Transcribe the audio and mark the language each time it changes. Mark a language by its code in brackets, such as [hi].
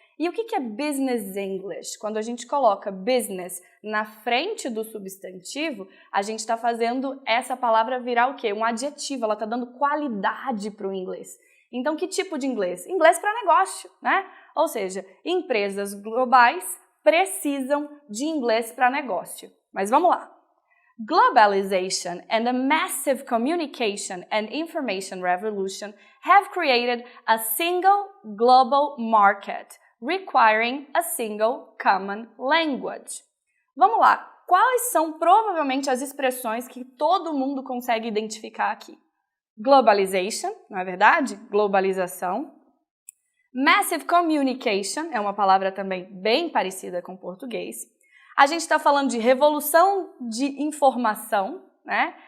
[pt] E o que é business English? Quando a gente coloca business na frente do substantivo, a gente está fazendo essa palavra virar o quê? Um adjetivo, ela está dando qualidade para o inglês. Então, que tipo de inglês? Inglês para negócio, né? Ou seja, empresas globais precisam de inglês para negócio. Mas vamos lá. [en] Globalization and the massive communication and information revolution have created a single global market, requiring a single common language. [pt] Vamos lá. Quais são provavelmente as expressões que todo mundo consegue identificar aqui? Globalization, não é verdade? Globalização. Massive communication, é uma palavra também bem parecida com o português. A gente está falando de revolução de informação, né?